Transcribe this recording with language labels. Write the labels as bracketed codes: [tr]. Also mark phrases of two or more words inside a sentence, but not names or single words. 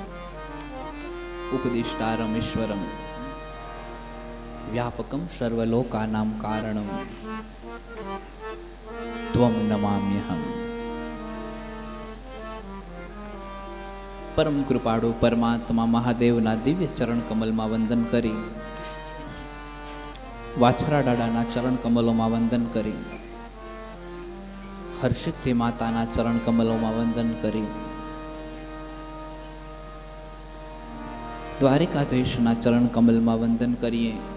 [sa] उपदिष्टारम ईश्वरम व्यापकम सर्वलोकानां कारणम त्वं नमाम्यहम्। [gu] પરમ કૃપાળુ પરમાત્મા મહાદેવના દિવ્ય ચરણ કમલમાં વંદન કરી વાછરા દાદાના ચરણ કમલોમાં વંદન કરી, હર્ષિતથી માતાના ચરણ કમલોમાં વંદન કરી, દ્વારિકાધીશના ચરણ કમલમાં વંદન કરીએ.